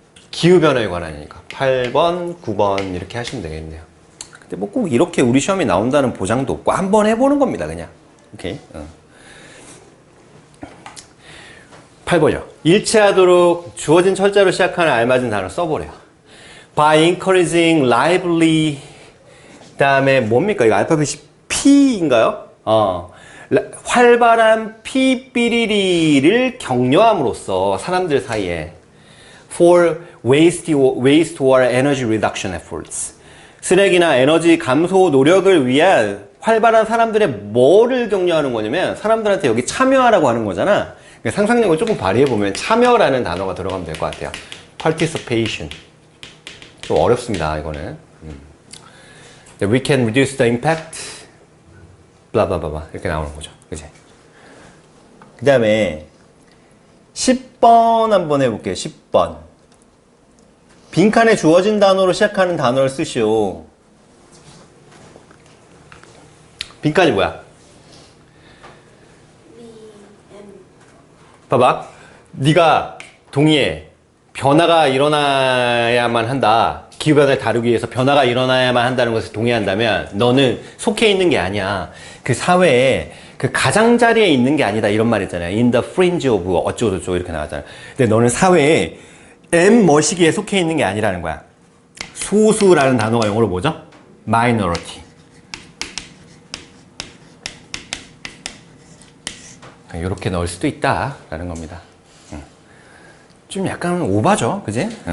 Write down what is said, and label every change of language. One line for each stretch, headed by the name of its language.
Korean: 기후변화에 관한이니까 8번, 9번 이렇게 하시면 되겠네요. 근데 뭐 꼭 이렇게 우리 시험에 나온다는 보장도 없고 한번 해보는 겁니다. 그냥. 오케이. 8번이요. 일치하도록 주어진 철자로 시작하는 알맞은 단어 써보래요.
English: By encouraging lively
Korean: 다음에 뭡니까? 이거 알파벳이 P인가요? 활발한 피삐리리를 격려함으로써 사람들 사이에
English: for wastewater energy reduction efforts
Korean: 쓰레기나 에너지 감소 노력을 위한 활발한 사람들의 뭐를 격려하는 거냐면 사람들한테 여기 참여하라고 하는 거잖아. 그러니까 상상력을 조금 발휘해보면 참여라는 단어가 들어가면 될 것 같아요. participation. 좀 어렵습니다, 이거는.
English: We can reduce the impact
Korean: 블라블라블라 이렇게 나오는 거죠. 그치? 그 다음에 10번 한번 해볼게요. 10번 빈칸에 주어진 단어로 시작하는 단어를 쓰시오. 빈칸이 뭐야? 봐봐. 네가 동의해. 변화가 일어나야만 한다. 기후변화를 다루기 위해서 변화가 일어나야만 한다는 것을 동의한다면 너는 속해 있는 게 아니야. 그 사회에 그 가장자리에 있는 게 아니다. 이런 말 있잖아요.
English: In the fringe of
Korean: 어쩌고저쩌고 이렇게 나왔잖아요. 근데 너는 사회에 머시기에 속해 있는 게 아니라는 거야. 소수라는 단어가 영어로 뭐죠?
English: minority.
Korean: 이렇게 넣을 수도 있다라는 겁니다. 좀 약간 오바죠, 그지?